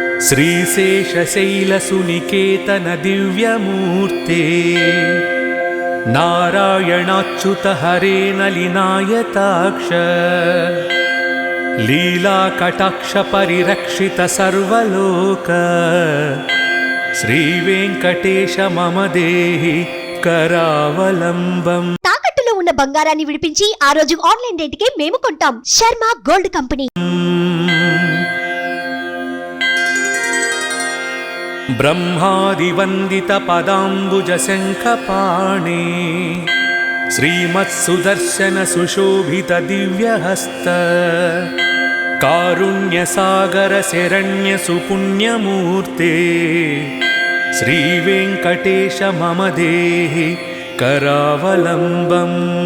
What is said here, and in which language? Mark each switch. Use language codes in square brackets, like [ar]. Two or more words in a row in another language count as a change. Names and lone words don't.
[sa] श्रीशेषशैलसुनिकेतन दिव्यमूर्ते नारायणाच्युत हरे नलिनायताक्ष लीलाकटाक्ष परिरक्षित सर्वलोक श्रीवेंकटेश मम देहि करावलंबम्। [te] తాకట్టులో ఉన్న బంగారాన్ని విడిపించి ఆ రోజు ఆన్లైన్ రేటుకే మేము కొంటాం. శర్మ గోల్డ్ కంపెనీ. [sa] ब्रह्मादिवंदित पदाम्बुज शंखपाणि श्रीमत्सुदर्शन सुशोभित दिव्यहस्त कारुण्यसागर शरण्य सुपुण्यमूर्ते श्रीवेंकटेश मम देहि करावलंबम्।